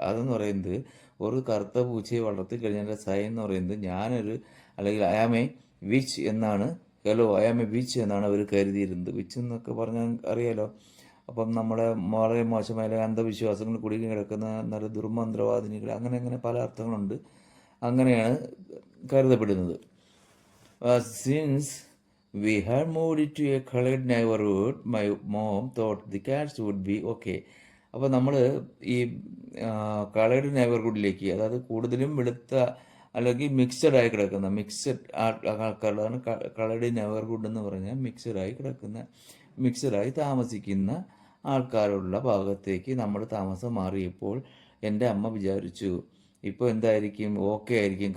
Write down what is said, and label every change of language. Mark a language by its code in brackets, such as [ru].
[ml] അതെന്ന് പറയുന്നത് ഒരു കറുത്ത പൂച്ചയെ വളർത്തി കഴിഞ്ഞാൽ സൈൻ എന്ന് പറയുന്നത് അല്ലെങ്കിൽ [en] I am a witch [ml] എന്നാണ്. [en] hello I am a witch [ml] എന്നാണ് അവർ കരുതിയിരുന്നത്. വിച്ച് എന്നൊക്കെ പറഞ്ഞാൽ അറിയാലോ. അപ്പം നമ്മളെ വളരെ മോശമായ അന്ധവിശ്വാസങ്ങൾ കുടുങ്ങി കിടക്കുന്ന നല്ല ദുർമന്ത്രവാദിനികൾ, അങ്ങനെ പല അർത്ഥങ്ങളുണ്ട്. അങ്ങനെയാണ് കരുതപ്പെടുന്നത്. [en] Since we had moved to a colored neighborhood, my mom thought the cats would be okay. [ml] അപ്പോൾ നമ്മൾ ഈ കളേർഡ് നെയ്ബർഹുഡിലേക്ക്, അതായത് കൂടുതലും വെളുത്ത അല്ലെങ്കിൽ മിക്സഡ് ആയി കിടക്കുന്ന ആൾക്കാരുള്ളതാണ് കളേർഡ് നെയ്ബർഹുഡ് എന്ന് പറഞ്ഞാൽ. മിക്സഡായി താമസിക്കുന്ന ആൾക്കാരുള്ള ഭാഗത്തേക്ക് നമ്മൾ താമസം മാറിയപ്പോൾ എൻ്റെ അമ്മ വിചാരിച്ചു ഇപ്പോൾ എന്തായിരിക്കും, ഓക്കെ ആയിരിക്കും.